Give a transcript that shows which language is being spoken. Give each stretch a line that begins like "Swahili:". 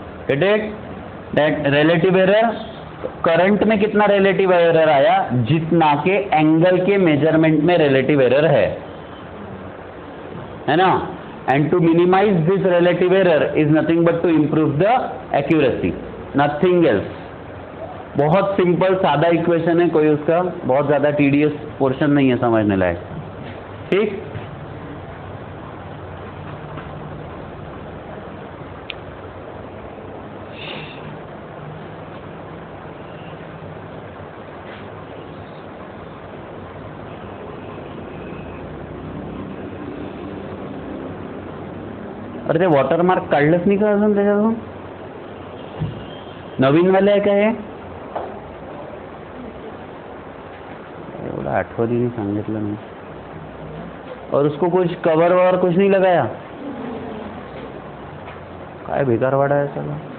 English: get it, that relative error,
Hindi: current में कितना relative error आया, जितना के एंगल के मेजरमेंट में रिलेटिव एरर है ना।
English: And to minimize this relative error is nothing but to improve the accuracy, nothing else.
Hindi: बहुत सिंपल सादा इक्वेशन है, कोई उसका बहुत ज्यादा टीडियस पोर्शन नहीं है समझने लायक।
Marathi: ठीक, अरे ते वॉटरमार्क काढलंच नाही का अजून त्याच्यातून, नवीन वाले आहे का हे, एवढं आठवणीने सांगितलं नाही।
Hindi: और उसको कुछ कवर ववर कुछ नहीं लगाया, काय बेकार वाड़ा है चलो।